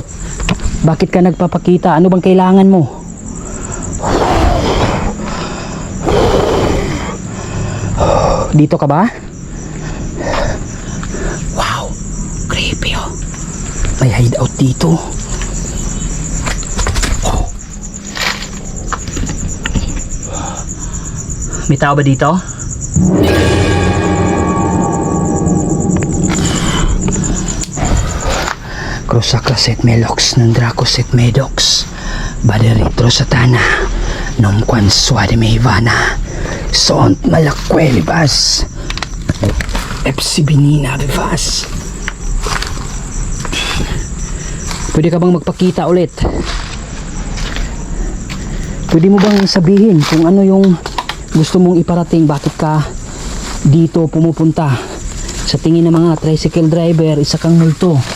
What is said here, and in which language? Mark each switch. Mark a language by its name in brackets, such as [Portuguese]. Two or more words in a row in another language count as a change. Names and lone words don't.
[Filipino] Bakit ka nagpapakita? Ano bang kailangan mo? Dito ka ba? Wow, creepy May hideout dito. May tao ba dito? [Latin] Crusacras et melox nandracos et medox baderitro satana nom quan suade me ivana sont malakwelibas epsibinina bevas. [Filipino] Pwede ka bang magpakita ulit? Pwede mo bang sabihin kung ano yung gusto mong iparating? Bakit ka dito pumupunta? Sa tingin ng mga [English] tricycle driver, [Filipino] isa kang multo.